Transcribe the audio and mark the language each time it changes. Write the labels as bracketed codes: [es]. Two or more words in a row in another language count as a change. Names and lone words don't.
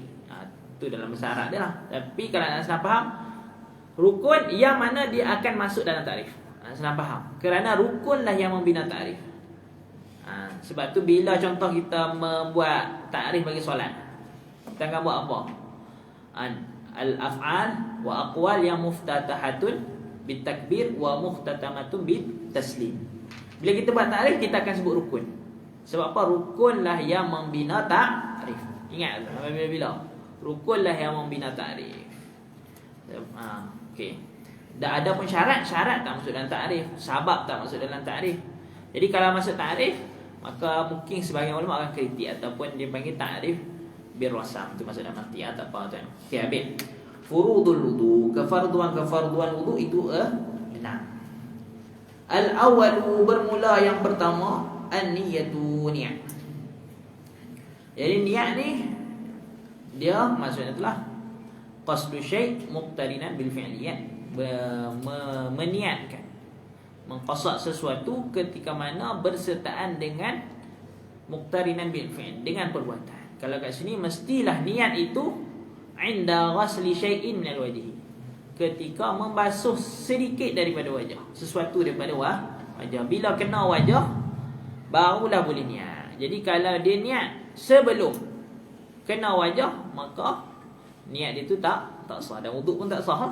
[ms] Itu dalam syarat dia lah. Tapi kalau nak senang faham, rukun yang mana dia akan masuk dalam ta'rif. Senang faham. Kerana rukunlah yang membina ta'rif. Sebab tu bila contoh kita membuat ta'rif bagi solat, kita akan buat apa? [ar] الأفعال والأقوال yang المفتتحة بالتكبير والمختتمة بالتسليم. [ms] Bila kita buat ta'rif, kita akan sebut rukun. Sebab apa? Rukunlah yang membina ta'rif. Ingat bila rukunlah yang membina ta'rif. Okey. Dah ada pun syarat tak masuk dalam ta'rif, sabab tak masuk dalam ta'rif. Jadi kalau masuk ta'rif, maka mungkin sebahagian ulama akan kritik ataupun dia panggil [ar] تعريف بالرسم, [ms] itu maksud dalam arti atau apa tu. Okey, habis. [ar] فروض الوضوء, [ms] kefarduan wudu itu 6. Al-awwalu, bermula yang pertama, an-niyatu, niat. Jadi niat ni dia maksudnya itulah [ar] قصد شيء مقترنا بالفعليات, [ms] meniatkan, mengqasad sesuatu ketika mana bersertaan dengan [ar] مقترنا بالفعل, [ms] dengan perbuatan. Kalau kat sini mestilah niat itu [ar] عند غسل شيء من الوجه, [ms] ketika membasuh sedikit daripada wajah, sesuatu daripada wajah. Bila kena wajah barulah boleh niat. Jadi kalau dia niat sebelum kena wajah, maka niat dia tu tak sah, dan wuduk pun tak sah.